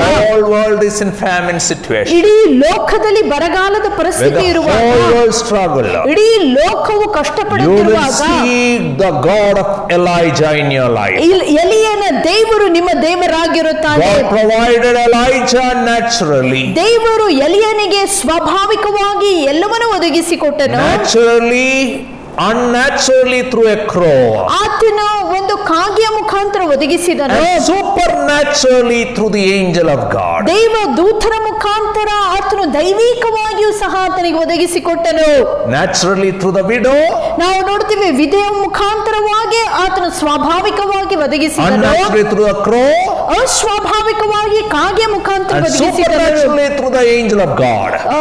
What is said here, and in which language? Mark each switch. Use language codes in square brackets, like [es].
[en] the whole world is in famine situation, [kn] ಇಡೀ ಲೋಕದಲ್ಲಿ ಬರಗಾಲದ [en] when [kn] ಪರಿಸ್ಥಿತಿ [en] the [kn] ಇರುವಾಗ, [en] whole world struggle, [kn] ಇಡೀ ಲೋಕವು [en] you will [kn] ಕಷ್ಟಪಡುತ್ತಿರುವಾಗ, [en] see the God of Elijah in your life. [kn] ಎಲಿಯನ ದೇವರು ನಿಮ್ಮ ದೇವರಾಗಿರುತ್ತಾನೆ. [en] God provided Elijah naturally. [kn] ದೇವರು ಎಲಿಯನಿಗೆ ಸ್ವಾಭಾವಿಕವಾಗಿ ಎಲ್ಲವನ್ನೂ ಒದಗಿಸಿಕೊಟ್ಟನು. [en] Naturally, unnaturally through a crow. [kn] ಆತನು ಒಂದು ಕಾಗೆಯ ಮುಖಾಂತರ ಒದಗಿಸಿದನು. [en] And supernaturally through the angel of God. [kn] ದೇವ ದೂತರ ಮುಖಾಂತರ ಆತನು ದೈವಿಕವಾಗಿಯೂ ಸಹ ಆತನಿಗೆ ಒದಗಿಸಿಕೊಟ್ಟನು. [en] Naturally through the widow. [kn] ನಾವು ನೋಡ್ತೀವಿ ವಿಧೆಯ ಮುಖಾಂತರವಾಗಿ ಆತನು ಸ್ವಾಭಾವಿಕವಾಗಿ ಒದಗಿಸಿದನು. [en] Unnaturally through the crow. [kn] ಅಸ್ವಾಭಾವಿಕವಾಗಿ ಕಾಗೆಯ ಮುಖಾಂತರ [en] And [kn] ಒದಗಿಸಿದನು. [en] supernaturally through the angel of God.